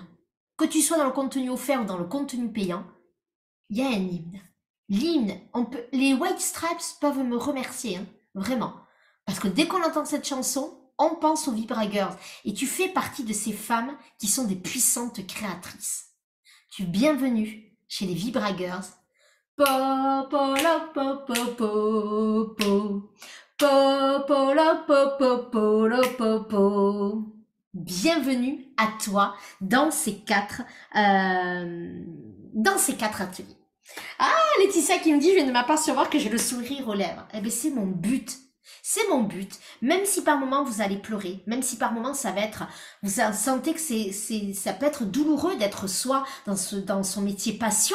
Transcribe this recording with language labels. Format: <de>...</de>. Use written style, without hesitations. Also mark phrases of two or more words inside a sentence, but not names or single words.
<fr>Que tu sois dans le contenu offert ou dans le contenu payant, il y a un hymne. L'hymne, les White Stripes peuvent me remercier, hein, vraiment. Parce que dès qu'on entend cette chanson, on pense aux Vibra Girls. Et tu fais partie de ces femmes qui sont des puissantes créatrices. Tu es bienvenue chez les Vibra Girls. Po, po, la, po, po, po, po. Po, po, la, po, po, po, la, po, po. Bienvenue à toi dans ces quatre ateliers. Ah, Laetitia qui me dit, je viens de m'apercevoir que j'ai le sourire aux lèvres. Eh bien, c'est mon but. C'est mon but. Même si par moment vous allez pleurer, même si par moment ça va être, vous sentez que ça peut être douloureux d'être soi dans son métier passion.</fr>